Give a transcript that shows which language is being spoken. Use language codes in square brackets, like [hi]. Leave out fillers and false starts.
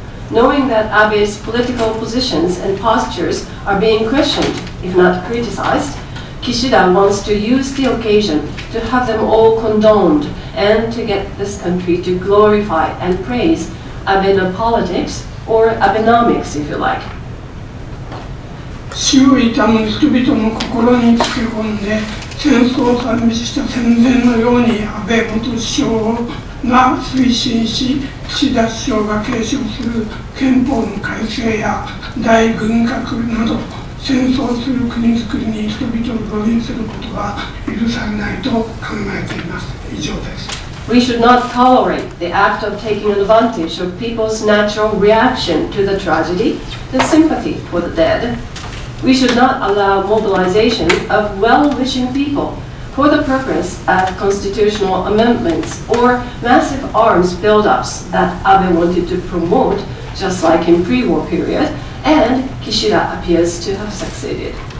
[en] Knowing that Abe's political positions and postures are being questioned, if not criticized, Kishida wants to use the occasion to have them all condoned and to get this country to glorify and praise Abe politics, or Abenomics, if you like. [ja] 死を悼む人々の心につけ込んで戦争を賛美した戦前のように安倍元首相が推進し、岸田首相が継承する憲法の改正や大軍拡など戦争する国づくりに人々を動員することは許されないと考えています。以上です。 [en] We should not tolerate the act of taking advantage of people's natural reaction to the tragedy, the sympathy for the dead. We should not allow mobilization of well-wishing people for the purpose of constitutional amendments or massive arms buildups that Abe wanted to promote, just like in pre-war period, and Kishida appears to have succeeded.